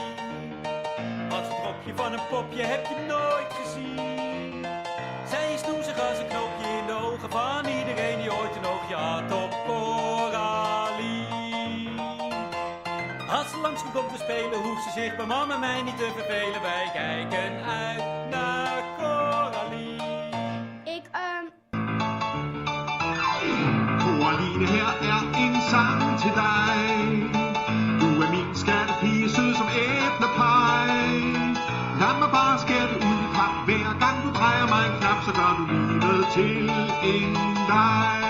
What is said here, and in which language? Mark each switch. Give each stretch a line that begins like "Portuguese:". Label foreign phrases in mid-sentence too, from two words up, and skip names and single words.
Dutch: Als een dropje van een popje heb je nooit gezien. Zij is snoezig als een knoopje in de ogen van iedereen die ooit een oogje had op Coraline. Als ze langskomt om te spelen, hoeft ze zich bij mama en mij niet te vervelen. Wij kijken uit naar Coraline.
Danish: Coraline, her er en sang til dig. Du er min skattepige, sød som æblepej. Lad mig bare skære ud i pap. Hver gang du drejer mig en knap, så gør du livet til en leg.